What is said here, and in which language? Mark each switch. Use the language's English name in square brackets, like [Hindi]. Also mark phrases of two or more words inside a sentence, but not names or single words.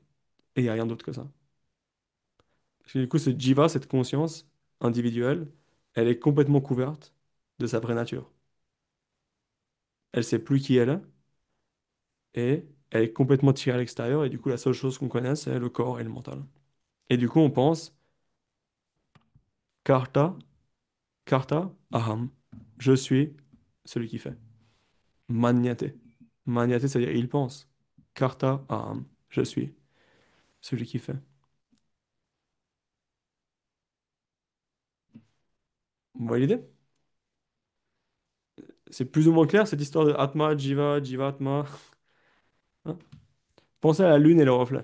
[French] Et il n'y a rien d'autre que ça. Parce que du coup, ce jiva, cette conscience individuelle, elle est complètement couverte de sa vraie nature. Elle sait plus qui elle est et elle est complètement tirée à l'extérieur. Et du coup, la seule chose qu'on connaît, c'est le corps et le mental. Et du coup, on pense [Sanskrit] कर्ता, कर्ता, अहम्. [French] Je suis celui qui fait. Manyate. Manyate, c'est-à-dire il pense. [Sanskrit] कर्ता, अहम्. [French] Je suis celui qui fait. Vous voyez l'idée? C'est plus ou moins clair cette histoire de Atma, Jiva, Jivatma. Hein. Pensez à la lune et le reflet.